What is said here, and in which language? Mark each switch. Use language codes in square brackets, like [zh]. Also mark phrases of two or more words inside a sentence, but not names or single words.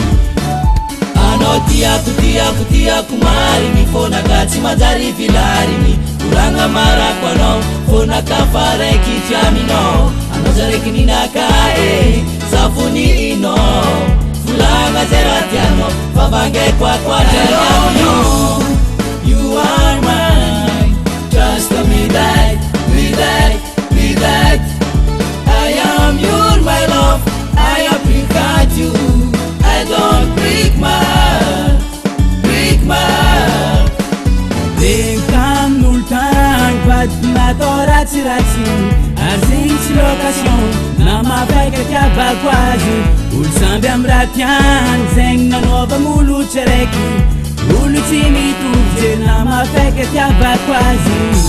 [mg] anao tiako marigny fonaka tsy manjary vilarigny kuranga marako anao fonaka raiky tsy aminao anao za raiky ninaka zafony inao volagna zay raha tianao fa vangeko akoatrany avion. [en] You are mine, trust me that, I am your my love, I appreciate you, I don't break my heart. [mg] Kamn'olo tagny vadinatao ratsiratsy ary zegny tsy location na mampaika tiavako azy olo samby amy raha tiany zegny nanaovan'olo tsy raiky olo tsy mitovy je na mampaika tiavako azy